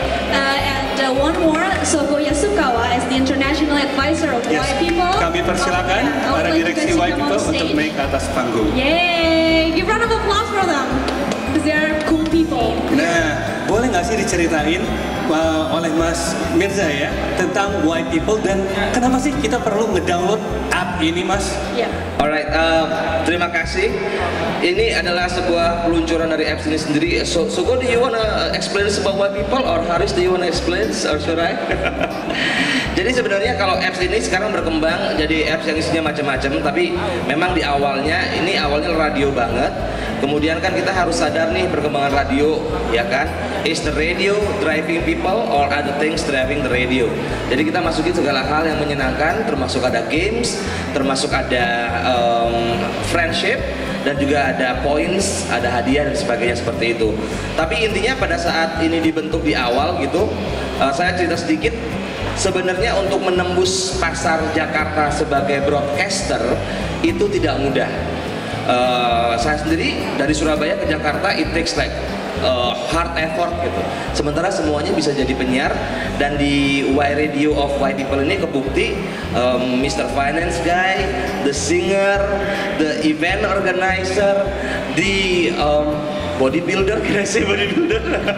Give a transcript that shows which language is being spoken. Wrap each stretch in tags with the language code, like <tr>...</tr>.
<en>and one more, Sogo Yasukawa as the International Advisor of Y People.</en> <id>Kami persilakan para direksi Y People untuk naik ke atas panggung. Yay!</id> <en>Give round of applause for them, because they are cool people.</en> <id>Nah, boleh nggak sih diceritain oleh Mas Mirza ya tentang Y People, dan kenapa sih kita perlu ngedownload app ini, Mas? Yeah. Alright, terima kasih. Ini adalah sebuah peluncuran dari apps ini sendiri.</id> <en>So do you wanna explain about Y People, or Haris, do you wanna explain, or should I?</en> <id>Jadi sebenarnya kalau apps ini sekarang berkembang jadi apps yang isinya macam-macam, tapi memang di awalnya radio banget. Kemudian kan kita harus sadar nih perkembangan radio, ya kan?</id> <en>Is the radio driving people or other things driving the radio?</en> <id>Jadi kita masukin segala hal yang menyenangkan, termasuk ada games, termasuk ada friendship, dan juga ada points, ada hadiah dan sebagainya seperti itu. Tapi intinya pada saat ini dibentuk di awal gitu, saya cerita sedikit. Sebenarnya untuk menembus pasar Jakarta sebagai broadcaster itu tidak mudah. Saya sendiri dari Surabaya ke Jakarta,</id> <en>it takes like hard effort</en> <id>gitu. Sementara semuanya bisa jadi penyiar, dan di Y Radio of Y People ini kebukti Mr.</id> <en>Finance Guy, the singer, the event organizer, the bodybuilder, can I say bodybuilder?</en>